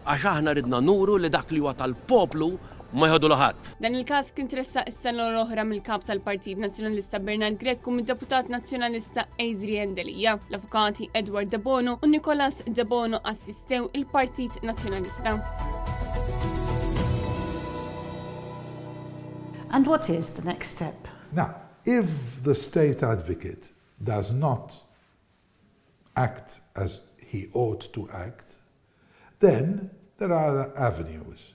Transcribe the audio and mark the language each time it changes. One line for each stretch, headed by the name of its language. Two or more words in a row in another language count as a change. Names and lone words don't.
Maltese: għax aħna ridna nuru li dak li huwa tal-poplu ma jħodu laħat. Dan il-każ kien tressaq is-sena l-oħra mill-kap tal-Partit Nazzjonalista Bernard Gregg u mid-deputat nazzjonalista Adrian Delia. L-avukati Edward Debono u Nicolas Debono assistew il-Partit Nazzjonalista.
English: And what is the next step? Now, if the state advocate does not act as he ought to act, then there are other avenues.